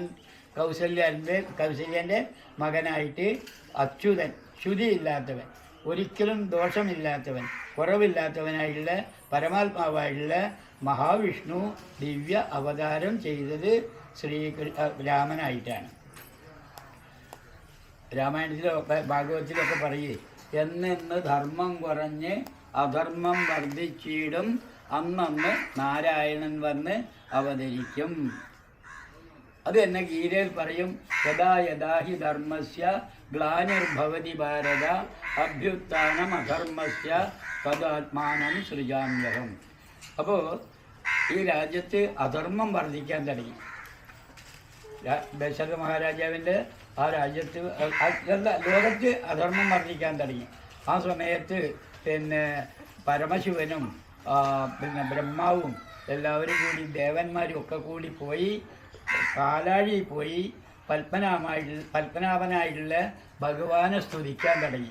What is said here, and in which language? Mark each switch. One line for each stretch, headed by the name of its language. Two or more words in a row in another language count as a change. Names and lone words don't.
Malayalam: കൗസല്യൻ്റെ മകനായിട്ട് അച്യുതൻ, ശ്രുതിയില്ലാത്തവൻ, ഒരിക്കലും ദോഷമില്ലാത്തവൻ, കുറവില്ലാത്തവനായിട്ടുള്ള പരമാത്മാവായിട്ടുള്ള മഹാവിഷ്ണു ദിവ്യ അവതാരം ചെയ്തത് രാമനായിട്ടാണ്. രാമായണത്തിലോ ഭാഗവതത്തിലൊക്കെ പറയേ, എന്നെന്ന് ധർമ്മം കുറഞ്ഞ് അധർമ്മം വർദ്ധിച്ചിടും, അന്നന്ന് നാരായണൻ വന്ന് അവതരിക്കും. അത് തന്നെ ഗീതയിൽ പറയും,
Sanskrit: यथा यथा हि धर्मस्य ग्लानिर्भवति भारत अभ्युत्थानं अधर्मस्य तदात्मानं सृजाम्यहम्.
Malayalam: അപ്പോൾ ഈ രാജ്യത്ത് അധർമ്മം വർദ്ധിക്കാൻ തുടങ്ങി. ദശരഥ മഹാരാജാവിൻ്റെ ആ രാജ്യത്ത് ലോകത്ത് അധർമ്മം വർദ്ധിക്കാൻ തുടങ്ങി. ആ സമയത്ത് പിന്നെ പരമശിവനും പിന്നെ ബ്രഹ്മാവും എല്ലാവരും കൂടി, ദേവന്മാരും ഒക്കെ കൂടി പോയി പാലാഴി പോയി പത്മനാഭനായിട്ടുള്ള ഭഗവാനെ സ്തുതിക്കാൻ തുടങ്ങി.